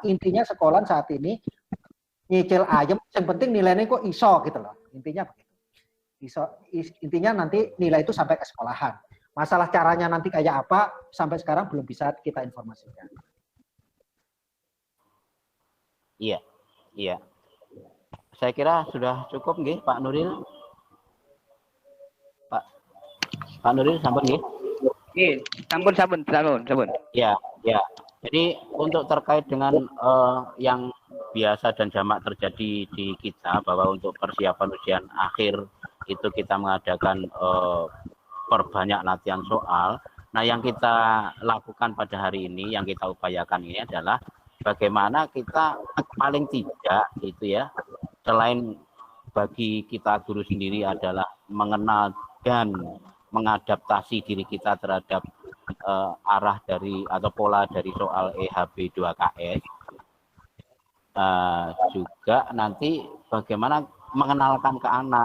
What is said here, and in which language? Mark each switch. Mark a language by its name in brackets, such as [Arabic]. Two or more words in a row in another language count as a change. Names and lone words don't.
[Indonesian] Intinya sekolah saat ini nyicil ayam, yang penting nilainya [Javanese] kok iso [Indonesian] gitu loh. Intinya begitu. Intinya nanti nilai itu sampai ke sekolahan. Masalah caranya nanti kayak apa sampai sekarang belum bisa kita informasikan. Iya, iya. Saya kira sudah cukup nggih, Pak Nuril. [Javanese] Pak Nuril sampun nggih? Nggih, sampun. [Indonesian] Ya, ya. Jadi untuk terkait dengan yang biasa dan jamak terjadi di kita bahwa untuk persiapan ujian akhir itu kita mengadakan perbanyak latihan soal. Nah, yang kita lakukan pada hari ini, yang kita upayakan ini adalah bagaimana kita paling tidak itu ya, selain bagi kita guru sendiri adalah mengenal dan mengadaptasi diri kita terhadap arah dari atau pola dari soal EHB 2KS, juga nanti bagaimana mengenalkan ke anak.